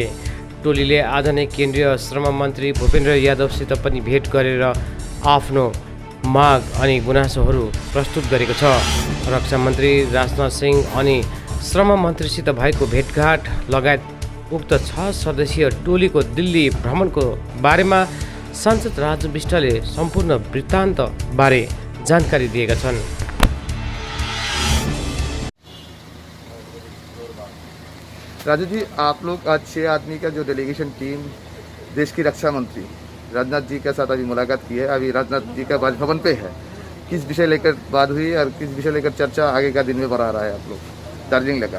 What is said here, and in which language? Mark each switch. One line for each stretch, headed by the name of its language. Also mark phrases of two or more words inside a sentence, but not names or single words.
Nepali: टोलीले आज नै केन्द्रीय श्रम मन्त्री भूपेन्द्र यादवसित पनि भेट गरेर आफ्नो माग अनि गुनासोहरू प्रस्तुत गरेको छ। रक्षा मन्त्री राजनाथ सिंह अनि श्रम मन्त्रीसित भएको भेटघाट लगायत उक्त 6 सदस्यीय टोलीको दिल्ली भ्रमणको बारेमा सांसद राजु विष्टले सम्पूर्ण वृत्तान्त बारे जानकारी दिएका छन्।
Hindi: राजू जी, आप लोग आज 6 आदमी का जो
English: delegation team
Hindi: देश की रक्षा मंत्री राजनाथ जी के साथ अभी मुलाकात की है। अभी राजनाथ जी का राजभवन पे है। किस विषय लेकर बात हुई और किस विषय लेकर चर्चा आगे का दिन में बढ़ा रहा है आप लोग दार्जिलिंग लेकर?